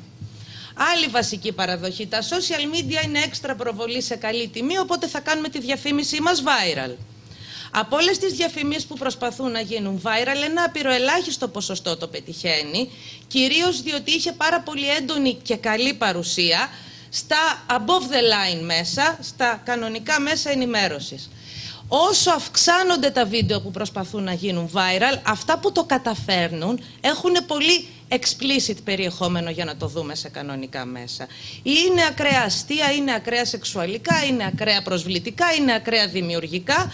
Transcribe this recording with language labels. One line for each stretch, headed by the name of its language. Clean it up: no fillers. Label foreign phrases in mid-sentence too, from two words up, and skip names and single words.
Greek: Άλλη βασική παραδοχή. Τα
English: social media
Greek: είναι έξτρα προβολή σε καλή τιμή, οπότε θα κάνουμε τη διαφήμιση μας viral. Από όλες τις διαφημίσεις που προσπαθούν να γίνουν viral, ένα απειροελάχιστο ποσοστό το πετυχαίνει, κυρίως διότι είχε πάρα πολύ έντονη και καλή παρουσία στα
English: above the line
Greek: μέσα, στα κανονικά μέσα ενημέρωσης. Όσο αυξάνονται τα βίντεο που προσπαθούν να γίνουν viral, αυτά που το καταφέρνουν έχουν πολύ explicit περιεχόμενο για να το δούμε σε κανονικά μέσα. Είναι ακραία αστεία, είναι ακραία σεξουαλικά, είναι ακραία προσβλητικά, είναι ακραία δημιουργικά.